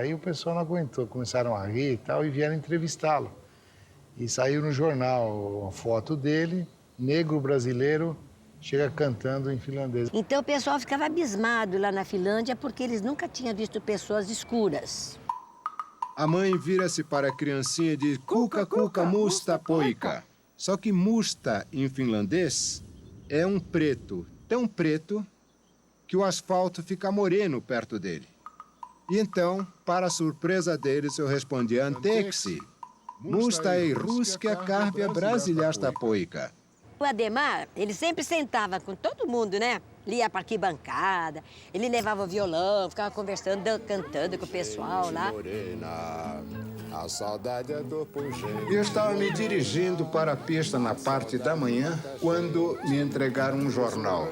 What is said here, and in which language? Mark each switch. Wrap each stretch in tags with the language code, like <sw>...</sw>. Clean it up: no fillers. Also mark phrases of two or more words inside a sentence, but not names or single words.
<pt>Aí o pessoal não aguentou, começaram a rir e tal, e vieram entrevistá-lo. E saiu no jornal uma foto dele, negro brasileiro, chega cantando em finlandês. Então o pessoal ficava abismado lá na Finlândia porque eles nunca tinham visto pessoas escuras. A mãe vira-se para a criancinha e diz,</pt> <fi>Kuka, kuka, musta, poika.</fi> <pt>Só que musta, em finlandês, é um preto, tão preto que o asfalto fica moreno perto dele. E então, para a surpresa deles, eu respondi,</pt> <fi>anteeksi, musta ei ruskia kahvia brasiliasta poika.</fi> <pt>O Ademar, ele sempre sentava com todo mundo, né? Ele ia para arquibancada, ele levava o violão, ficava conversando, cantando com o pessoal lá. A saudade é do pungente. Eu estava me dirigindo para a pista na parte da manhã quando me entregaram um jornal.</pt>